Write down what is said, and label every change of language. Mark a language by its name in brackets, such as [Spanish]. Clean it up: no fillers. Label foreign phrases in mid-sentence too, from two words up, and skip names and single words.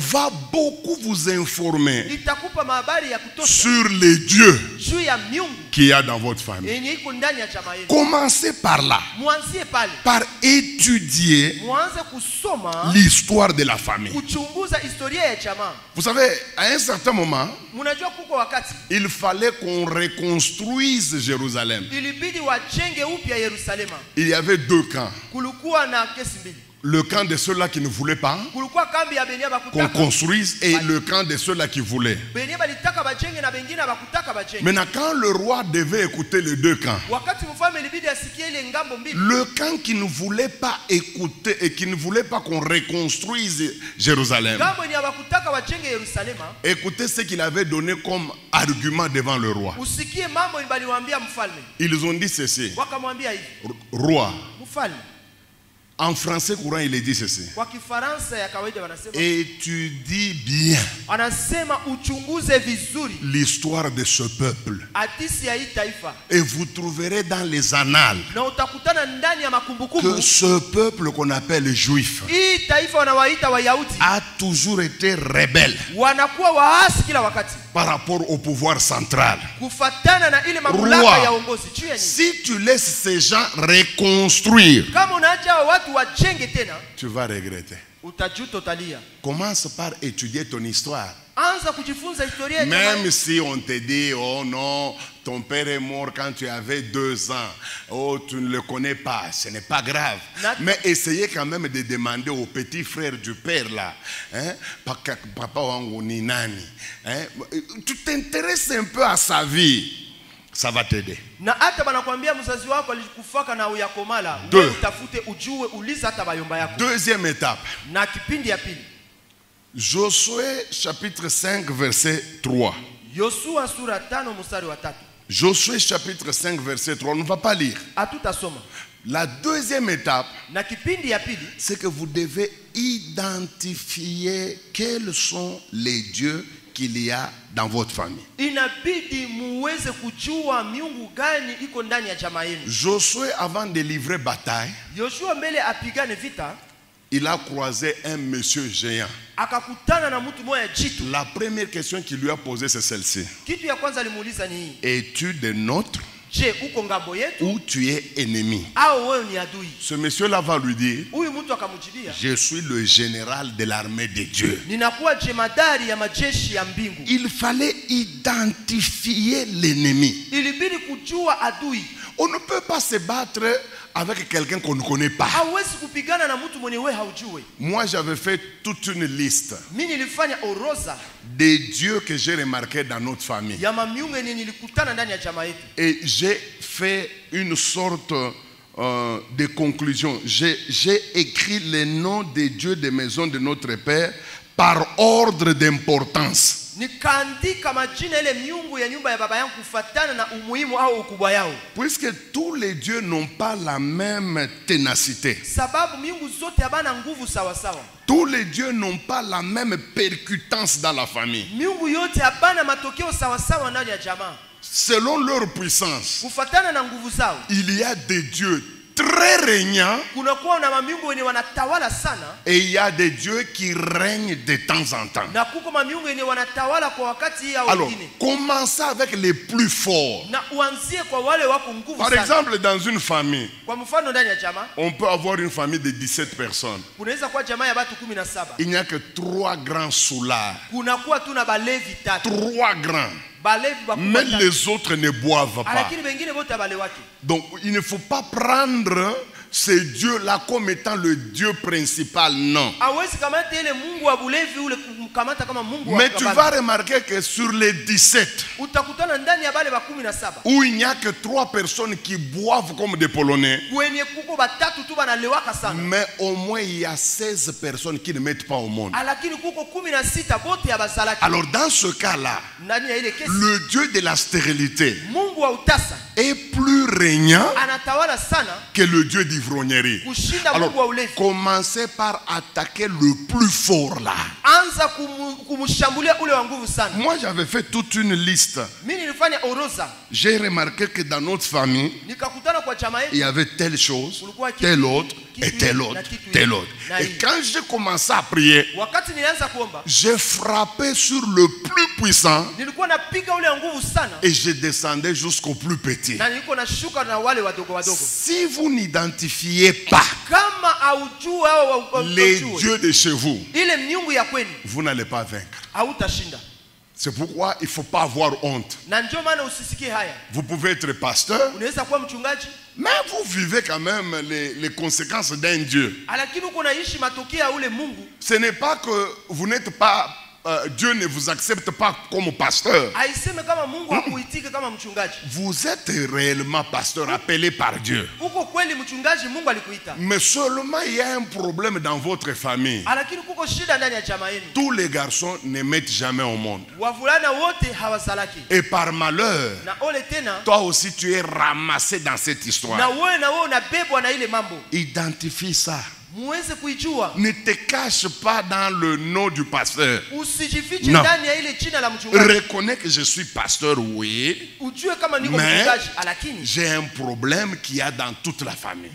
[French] va beaucoup vous informer [Swahili] itakupa mahabari ya kutosha [French] sur les dieux [Swahili] juu ya miungu [French] qu'il y a dans votre famille. [Swahili] yenye iko ndani ya jamaa yenu. [French] Commencez par là, [Swahili] Mwanzie pale. [French] par étudier [Swahili] Mwanze kusoma, [French] l'histoire de la famille. [Swahili] kuchunguza historia ya jamaa. [French] Vous savez, à un certain moment, [Swahili] Mnajua kuko wakati [French] il fallait qu'on reconstruise Jérusalem. [Swahili] ilibidi wajenge upya Yerusalema. [French] Il y avait deux camps. [Swahili] Kulikuwa na kesi mbili. [French] Le camp de ceux-là qui ne voulaient pas [Swahili] Kulikuwa kambi ya benia [French] qu'on [Swahili] bakutaka. [French] construise et le camp de ceux-là qui voulaient. [Swahili] Benia balitaka bajenge na bengine bakutaka bajenge. [French] Maintenant, quand le roi devait écouter les deux camps, [Swahili] Wakati mfalme ilibidi asikie ile ngambo mbili. [French] le camp qui ne voulait pas écouter et qui ne voulait pas qu'on reconstruise Jérusalem, [Swahili] Ngambo ni bakutaka bajenge Yerusalema. [French] écoutez ce qu'il avait donné comme argument devant le roi. [Swahili] Usikie mambo baliwaambia mfalme. [French] Ils ont dit ceci: [Swahili] Wakamwambia hivi, [French] Roi, [Swahili] mfalme, [French] En français courant, il est dit ceci. [Swahili] Kwa Kifaransa ya kawaida wanasema, [French] Étudie bien [Swahili] anasema uchunguze vizuri [French] l'histoire de ce peuple. [Swahili] hadisi ya hii taifa, [French] Et vous trouverez dans les annales [Swahili] na utakutana ndani ya [French] que [Swahili] makumbukumbu [French] ce peuple qu'on appelle juif [Swahili] hii taifa wanawaita Wayahudi [French] a toujours été rebelle [Swahili] wanakuwa waasi kila wakati [French] par rapport au pouvoir central. [Swahili] kufatana na ile mamlaka ya uongozi. Juu ya nini? [French] Si tu laisses ces gens reconstruire, [Swahili] Kama unaacha watu wajenge tena, [French] tu vas regretter. [Swahili] utajuta, utalia. [French] Commence par étudier ton histoire. [Swahili] Anza kujifunza historia ya [French] Même si on te dit, oh non, ton père est mort quand tu avais 2 ans, oh tu ne le connais pas, ce n'est pas grave. Mais essayez quand même de demander au petit frère du père là, hein, [Swahili] papa wangu ni nani, [French] hein, tu t'intéresses un peu à sa vie, ça va t'aider. [Swahili] Na hata banakwambia mzazi wako alikufaka na uyakomala, [French] Deux. [Swahili] wewe utafute ujue, uliza hata bayomba yako. [French] Deuxième étape. [Swahili] Na kipindi ya pili, [French] Josué chapitre 5 verset 3. [Swahili] Yoshua sura 5 mstari wa 3. [French] Josué chapitre 5 verset 3. On ne va pas lire. [Swahili] Hatutasoma. [French] La deuxième étape, [Swahili] Na kipindi ya pili, [French] c'est que vous devez identifier quels sont les dieux qu'il y a dans votre famille. [Swahili] inabidi muweze kujua miungu gani iko ndani ya jamaa yenu. [French] Josué, avant de livrer bataille, [Swahili] Yoshua mbele apigane vita, [French] il a croisé un monsieur géant. [Swahili] akakutana na mtu mmoja jitu. [French] La première question qu'il lui a posée, c'est celle-ci. [Swahili] Kitu ya kwanza alimuuliza ni hii: [French] Es-tu de notre [Swahili] je, uko ngambo yetu [French] ou tu es ennemi? [Swahili] au wewe ni adui? [French] Ce monsieur-là va lui dire, [Swahili] Huyu mtu akamjibia, [French] je suis le général de l'armée de Dieu. [Swahili] ninakuwa jemadari ya majeshi ya mbingu. [French] Il fallait identifier l'ennemi. [Swahili] Ilibidi kujua adui. [French] On ne peut pas se battre avec quelqu'un qu'on ne connaît pas. [Swahili] Hauwezi kupigana na mtu mwenye wewe haujui. [French] Moi, j'avais fait toute une liste [Swahili] Mimi nilifanya orodha [French] des dieux que j'ai remarqués dans notre famille. [Swahili] ya mamiungu yenye nilikutana ndani ya jamaa yetu. [French] Et j'ai fait une sorte de conclusion. J'ai écrit les noms des dieux des maisons de notre Père par ordre d'importance. [Swahili] Nikaandika majina ile miungu ya nyumba ya baba yangu kufatana na umuhimu au ukubwa yao. [French] Puisque tous les dieux n'ont pas la même ténacité. [Swahili] Sababu miungu zote habana nguvu sawa sawa. [French] Tous les dieux n'ont pas la même percutance dans la famille. [Swahili] Miungu yote habana matokeo sawa sawa ndani ya jamaa. [French] Selon leur puissance, [Swahili] Kufatana na nguvu zao, [French] il y a des dieux très régnants [Swahili] kunakuwa na mamiungu wenye wanatawala sana, [French] et il y a des dieux qui règnent de temps en temps. [Swahili] na kuko mamiungu wenye wanatawala kwa wakati ya [French] Alors, [Swahili] wengine. [French] commencez avec les plus forts. [Swahili] Na uanzie kwa wale wako nguvu [French] Par [Swahili] sana. [French] exemple, dans une famille, [Swahili] Kwa mfano ndani ya jamaa, [French] on peut avoir une famille de 17 personnes. [Swahili] kunaweza kuwa jamaa ya watu 17. [French] Il n'y a que 3 grands soulards. [Swahili] Kunakuwa tu na balevi 3. [French] 3 grands. [Swahili] Balevi bakubwa [French] Mais [Swahili] 3. [French] les autres ne boivent pas. [Swahili] Lakini wengine wote balewaki. [French] Donc, il ne faut pas prendre ce Dieu-là comme étant le Dieu principal, non. [Swahili] Hawezi kamata ile Mungu wa bulevi ule kumkamata kama Mungu wa [French] Mais tu vas remarquer que sur les 17, [Swahili] utakutana ndani ya bale ba 17 [French] où il n'y a que 3 personnes qui boivent comme des Polonais, [Swahili] kwenye kuko batatu tu banalewaka sana. [French] mais au moins il y a 16 personnes qui ne mettent pas au monde. [Swahili] Lakini kuko 16 bote ya bazalaki. [French] Alors dans ce cas-là, [Swahili] Ndani ya ile kesi [French] le Dieu de la stérilité [Swahili] Mungu wa utasa [French] est plus régnant [Swahili] anatawala sana [French] que le Dieu d'ivrognerie. [Swahili] kushinda [French] Alors, [Swahili] Mungu wa ulevi. [French] commencez par attaquer le plus fort là. [Swahili] Anza kumshambulia ule wa nguvu sana. [French] Moi, j'avais fait toute une liste. [Swahili] Mimi nilifanya orodha, [French] J'ai remarqué que dans notre famille, [Swahili] nikakutana kwa jamaa [French] il y [Swahili] yetu [French] avait telle chose, [Swahili] kulikuwa kitu, [French] telle autre, et [Swahili] kitu, [French] telle [Swahili] na [French] autre, [Swahili] kitu [French] telle [Swahili] hii, [French] autre. [Swahili] na [French] Et [Swahili] hii. [French] quand j'ai commencé à prier, [Swahili] Wakati nilianza kuomba, [French] j'ai frappé sur le plus puissant [Swahili] nilikuwa napiga ule wa nguvu sana [French] et je descendais jusqu'au plus petit. [Swahili] na nilikuwa nashuka na wale wadogo wadogo. [French] Si vous n'identifiez pas [Swahili] Kama aujua au [French] les dieux de chez vous, [Swahili] ile miungu ya kwenu, [French] vous n'allez pas vaincre. [Swahili] hautashinda. [French] C'est pourquoi il ne faut pas avoir honte. [Swahili] Na ndio maana usisikie haya. [French] Vous pouvez être pasteur, [Swahili] Unaweza kuwa mchungaji, [French] mais vous vivez quand même les conséquences d'un Dieu. [Swahili] lakini uko naishi matokeo ya ule Mungu. [French] Ce n'est pas que vous n'êtes pas Dieu ne vous accepte pas comme pasteur. [Swahili] Haiseme kama Mungu hakuitike kama mchungaji. [French] Vous êtes réellement pasteur appelé par Dieu. [Swahili] Uko kweli mchungaji, Mungu alikuita. [French] Mais seulement il y a un problème dans votre famille. [Swahili] Lakini kuko shida ndani ya jamaa yenu. [French] Tous les garçons ne mettent jamais au monde. [Swahili] Wavulana wote hawazalaki. [French] Et par malheur, [Swahili] Na ole tena, [French] toi aussi tu es ramassé dans cette histoire. [Swahili] na wewe unabebwa na ile mambo. [French] Identifie ça. [Swahili] Muweze kuijua. [French] Ne te cache pas dans le nom du pasteur. [Swahili] Usijifiche [French] Non. [Swahili] ndani ya ile jina la mchungaji. [French] Reconnais que je suis pasteur, oui. [Swahili] Ujue kama niko [French] Mais [Swahili] mchungaji, lakini [French] j'ai un problème qu'il y a dans toute la famille.